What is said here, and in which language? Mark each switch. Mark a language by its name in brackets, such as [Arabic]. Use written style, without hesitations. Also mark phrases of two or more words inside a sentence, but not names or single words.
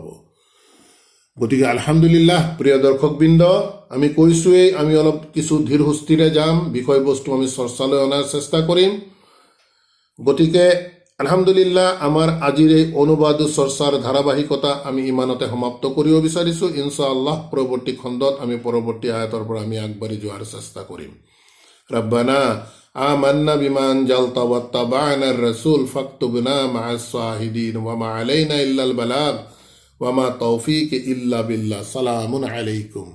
[Assamese] গতিকে আলহামদুলিল্লাহ প্ৰিয় দৰ্শকবৃন্দ, আমি কৈছোঁৱেই আমি অলপ কিছু ধীৰ সুস্থিৰে যাম, বিষয়বস্তু আমি চৰ্চালৈ অনাৰ চেষ্টা কৰিম। গতিকে আলহামদুলিল্লাহ আমাৰ আজিৰ এই অনুবাদ চৰ্চাৰ ধাৰাবাহিকতা আমি ইমানতে সমাপ্ত কৰিব বিচাৰিছোঁ। ইনশাআল্লাহ পৰৱৰ্তী খণ্ডত আমি পৰৱৰ্তী আয়াতৰ পৰা আমি আগবাঢ়ি যোৱাৰ চেষ্টা কৰিম। [Arabic] ربنا آمنا بما أنزلت واتبعنا الرسول فاكتبنا مع الشاهدين وما علينا إلا البلاغ وما توفيق إلا بالله. سلام عليكم.